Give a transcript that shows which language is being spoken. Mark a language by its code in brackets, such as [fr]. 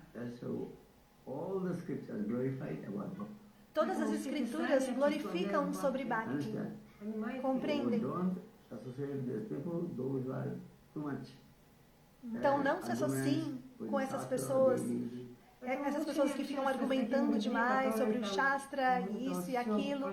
[en] That's so all the scriptures glorified about bhakti. [pt] Todas as escrituras glorificam sobre Bhakti. [en] Understand? [ru] Понимаете? [pt] Compreendem? [en] So don't associate these people, those who are too much. [pt] Então não se associem com essas pessoas essas pessoas que ficam argumentando demais sobre o Shastra, isso e aquilo.